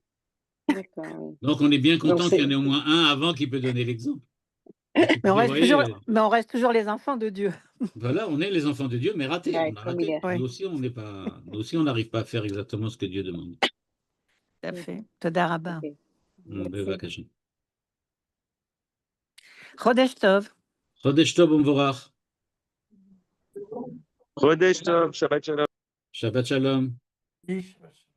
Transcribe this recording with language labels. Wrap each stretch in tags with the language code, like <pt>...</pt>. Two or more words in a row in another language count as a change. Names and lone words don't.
<fr>D'accord, oui. Donc, on est bien content Donc, qu'il y en ait au moins un avant qui peut donner l'exemple. Mais on reste toujours les enfants de Dieu. Voilà, on est les enfants de Dieu, mais ratés. Ouais, On a comme il raté. est. Nous aussi, on n'est pas. Nous aussi, on n'arrive pas à faire exactement ce que Dieu demande. Tout à fait.</fr> <he>תודה רבה.</he> <fr>Ok. Merci.</fr> <he>Bevakasha. חודש טוב. חודש טוב ומבורך. חודש טוב, שבת שלום. שבת שלום.</he>